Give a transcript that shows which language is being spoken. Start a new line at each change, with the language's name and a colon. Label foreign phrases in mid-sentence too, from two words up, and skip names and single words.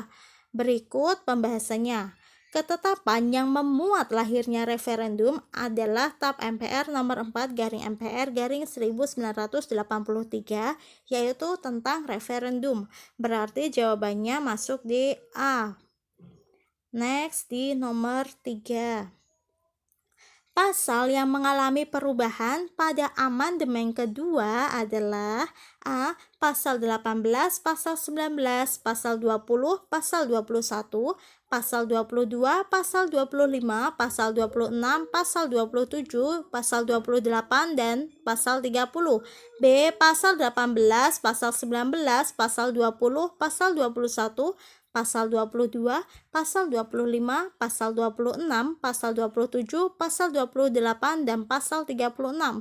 Indonesian: Berikut pembahasannya. Ketetapan yang memuat lahirnya referendum adalah TAP MPR nomor 4 MPR 1983, yaitu tentang referendum. Berarti jawabannya masuk di A. Next di nomor 3. Pasal yang mengalami perubahan pada amandemen kedua adalah A. Pasal 18, Pasal 19, Pasal 20, Pasal 21, Pasal 22, Pasal 25, Pasal 26, Pasal 27, Pasal 28, dan Pasal 30. B. Pasal 18, Pasal 19, Pasal 20, Pasal 21, Pasal 22, Pasal 25, Pasal 26, Pasal 27, Pasal 28, dan Pasal 36.